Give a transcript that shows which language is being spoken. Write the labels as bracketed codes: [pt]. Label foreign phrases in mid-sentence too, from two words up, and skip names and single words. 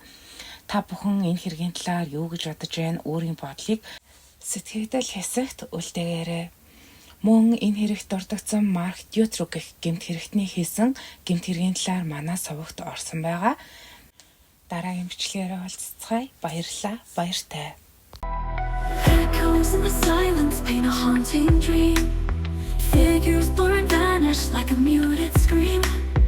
[mn] Та бүхэн энэ хэргийн талаар юу гэж бодож байна? Өөрийн бодлыг сэтгэгдэл хэсэгт үлдээгээрэй. Мөн энэ хэрэгт дурдгдсан Марк Дютрүк гэх гэмт хэрэгтний хийсэн гэмт хэргийн талаар манай сувагт орсон байгаа. Дараагийн бичлэгээр уулзцгаая. Баярлалаа. Баяртай. [en] Echoes in the silence paint a haunting dream. Figures blur and vanish like a muted scream.